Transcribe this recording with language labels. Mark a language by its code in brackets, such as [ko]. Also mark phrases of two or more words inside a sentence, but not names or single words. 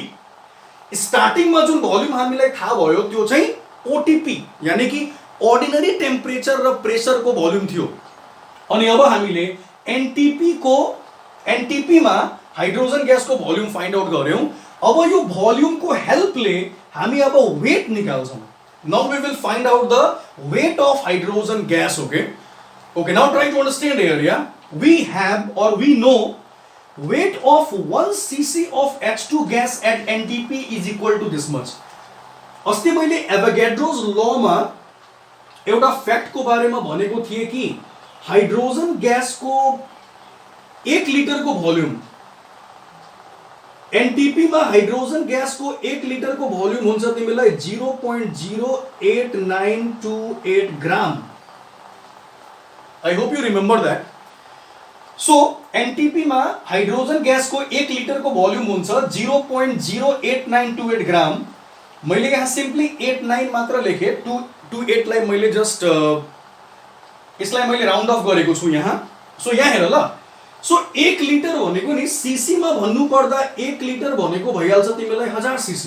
[ne] स्टार्टिङ में जुन भोल्युम हामीलाई थाहा भयो त्यो चाहिँ ओटीपी यानी कि [en] ordinary temperature [ne] र प्रेशर को भोल्युम थियो। अनि अब हामीले एनटीपी मा हाइड्रोजन ग्यास को भोल्युम [en] find out [ne] गर्यौं। अब यो भोल्युम को हेल्पले हामी अब वेट निकाल्छौं। [en] Now we will find out the weight of hydrogen gas. Okay, now try to understand here. Ya we have or we know weight of 1 cc of H2 gas at NTP is equal to this much। [ne] अस्ति मैले एभोगाड्रोस लॉ में एउटा फ्याक्ट को बारेमा भनेको थिए कि हाइड्रोजन ग्यास को 1 लिटर को भोल्युम एनटीपी में हाइड्रोजन गैस को 1 लिटर को वॉल्यूम हुन्छ तिमीलाई 0.08928 ग्राम। [en] I hope you remember that. [ne] सो एनटीपी में हाइड्रोजन गैस को 1 लिटर को वॉल्यूम हुन्छ 0.08928 ग्राम। मैले यहाँ सिंपली 89 मात्र लेखे, 28 लाई मैले जस्ट यसलाई मैले [en] round off [ne] गरेको छु यहाँ। सो यहाँ हेर ल। सो 1 लिटर भनेको नि सीसी मा भन्नु पर्दा 1 लिटर भनेको भइहाल्छ तिमीलाई 1000 सीसी।